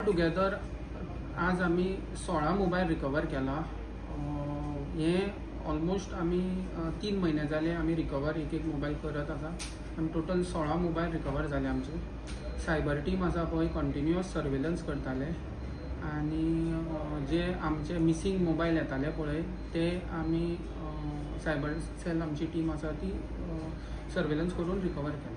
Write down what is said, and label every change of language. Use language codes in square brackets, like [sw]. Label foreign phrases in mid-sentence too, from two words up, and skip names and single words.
[kok] टुगेदर आज आम्ही 16 [en] mobile recover [kok] केला. हे ऑलमोस्ट आम्ही 3 महिने झाले आम्ही रिकवर एक मोबाईल करत आसा. आनी टोटल 16 [en] mobile recover [kok] झाले आमचे. [en] cyber team [kok] आसा पळय [en] continuous surveillance [kok] करताले आनी जे आमचे [en] missing mobile [kok] येताले पळय ते आमी [en] cyber cell [kok] आमची टीम आसा ती सर्वेलन्स करून रिकवर केले.